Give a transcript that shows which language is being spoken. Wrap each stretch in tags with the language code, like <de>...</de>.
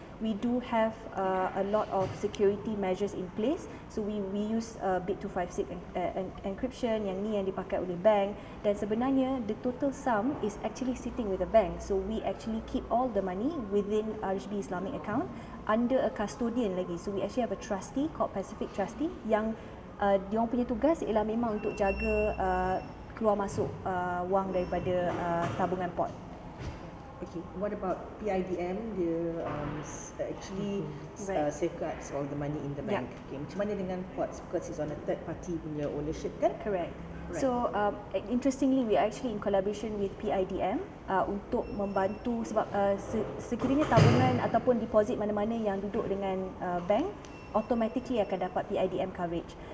<en>we do have a lot of security measures in place. So we use bit256 encryption yang dipakai oleh bank, dan sebenarnya the total sum is actually sitting with the bank. So we actually keep all the money within RHB Islamic account under a custodian lagi.</en> <ms>So we actually have a trustee called Pacific Trustee yang diorang punya tugas ialah memang untuk jaga keluar masuk wang daripada tabungan pot.</ms> <en>Okay, what about PIDM? Dia actually safeguards all the money in the bank. Okay, macam mana dengan POTS? Because it's on a third party punya ownership kan? Correct. Right.</en> <ms>So interestingly, we are actually in collaboration with PIDM untuk membantu, sebab sekiranya tabungan ataupun deposit mana-mana yang duduk dengan bank, automatically akan dapat PIDM coverage.</ms>